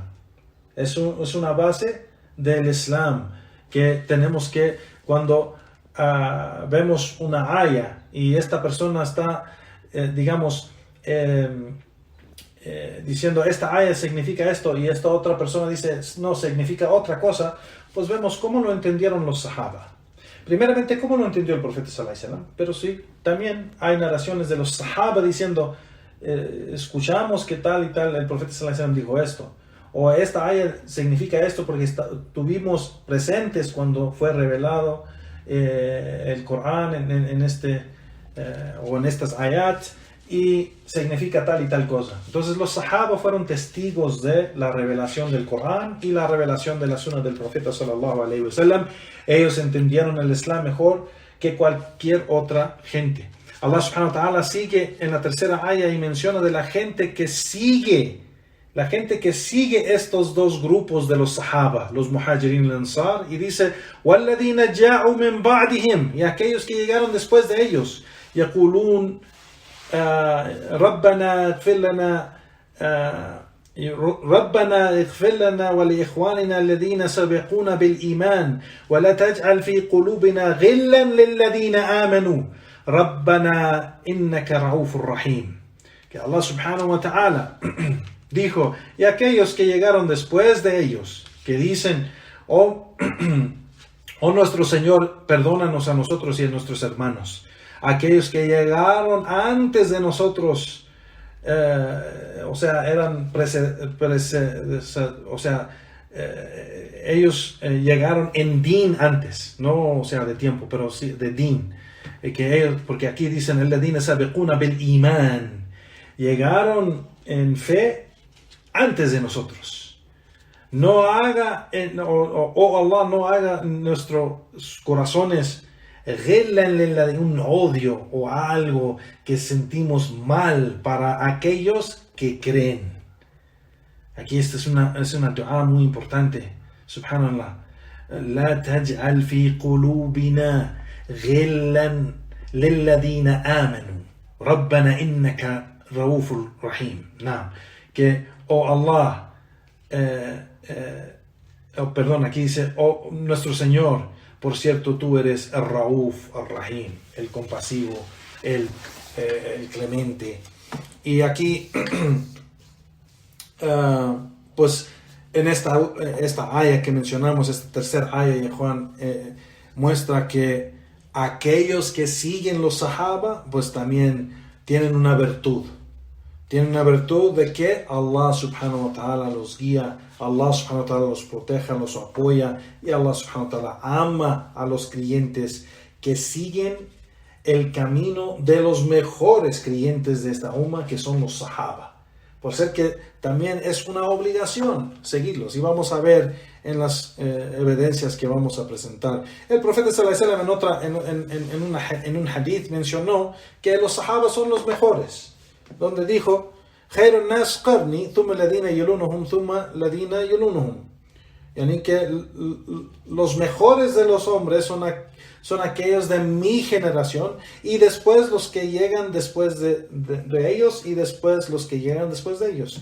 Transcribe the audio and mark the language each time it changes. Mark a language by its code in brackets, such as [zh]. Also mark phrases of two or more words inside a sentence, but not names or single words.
[es] Es una base del Islam que tenemos que, cuando vemos una aya y esta persona está, diciendo esta aya significa esto y esta otra persona dice no, significa otra cosa, pues vemos cómo lo entendieron los sahaba. Primeramente, cómo lo entendió el profeta [ar] صلى الله عليه وسلم, [es] pero sí, también hay narraciones de los sahaba diciendo, escuchamos que tal y tal, el profeta [ar] صلى الله عليه وسلم [es] dijo esto, o esta aya significa esto porque tuvimos presentes cuando fue revelado el Corán en estas ayat, y significa tal y tal cosa. Entonces los sahaba fueron testigos de la revelación del Corán y la revelación de la sunna del profeta [ar] صلى الله عليه وسلم. [es] Ellos entendieron el Islam mejor que cualquier otra gente. [ar] الله سبحانه وتعالى [es] sigue en la tercera ayah y menciona de la gente que sigue estos dos grupos de los sahaba, los muhajirin y ansar, y dice [ar] وَالَّذِينَ جَاءُوا مِنْ بَعْدِهِمْ, [es] y aquellos que llegaron después de ellos, [ar] يَقُولُونَ ربنا اغفر لنا ولإخواننا الذين سبقونا بالإيمان ولا تجعل في قلوبنا غلا للذين آمنوا ربنا إنك رؤوف رحيم. [es] Que [ar] الله سبحانه وتعالى [es] dijo, y aquellos que llegaron después de ellos, que dicen, oh nuestro Señor, perdónanos a nosotros y a nuestros hermanos. Aquellos que llegaron antes de nosotros, ellos llegaron en din antes, no de tiempo, pero sí de din. Porque aquí dicen, [ar] الذين سبقونا بالإيمان, [es] llegaron en fe antes de nosotros. No haga, Allah no haga nuestros corazones un odio o algo que sentimos mal para aquellos que creen. Aquí esta es una dua muy importante. Subhanallah. [ar] لا تجعل في قلوبنا غلا للذين آمنوا. ربنا إنك رؤوف رحيم. [es] Que, Allah, aquí dice, nuestro Señor, por cierto, tú eres el Rauf, el Rahim, el compasivo, el clemente. Y aquí, pues, en esta aya que mencionamos, esta tercera aya de Juan, muestra que aquellos que siguen los sahaba, pues también tienen una virtud. Tienen una virtud de que [ar] الله سبحانه وتعالى [es] los guía, [ar] الله سبحانه وتعالى [es] los protege, los apoya, y [ar] الله سبحانه وتعالى [es] ama a los creyentes que siguen el camino de los mejores creyentes de esta umma, que son los sahaba. Por ser que también es una obligación seguirlos, y vamos a ver en las evidencias que vamos a presentar. El profeta [ar] صلى الله عليه وسلم [es] en un hadith mencionó que los sahaba son los mejores, donde dijo, [ar] خير الناس قرني ثم الذين يلونهم ثم الذين يلونهم. [es] Yani que los mejores de los hombres son aquellos de mi generación, y después los que llegan después de ellos, y después los que llegan después de ellos.